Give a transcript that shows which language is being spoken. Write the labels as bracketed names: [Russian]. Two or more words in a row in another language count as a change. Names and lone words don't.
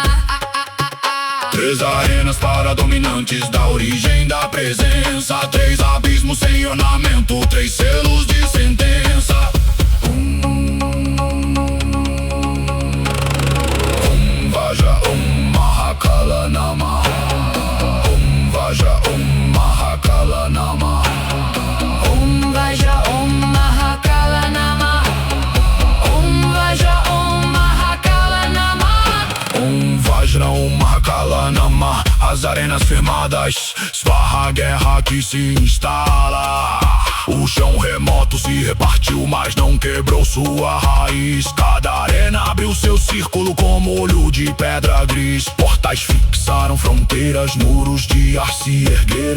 [Portuguese] 3 arenas para dominantes da origem da presença. 3 abismos sem ornamento, 3 selos de sentença. [Sanskrit] Vaja Mahakala Nama. Vaja Mahakala Nama. Vaja Mahakala Nama. Vaja Mahakala Nama. Vajra Mahakala Nama. [Portuguese] As arenas firmadas, esbarra a guerra que se instala. O chão remoto se repartiu, mas não quebrou sua raiz. Cada arena abriu seu círculo como olho de pedra gris. Portais fixaram fronteiras, muros de ar se ergueram.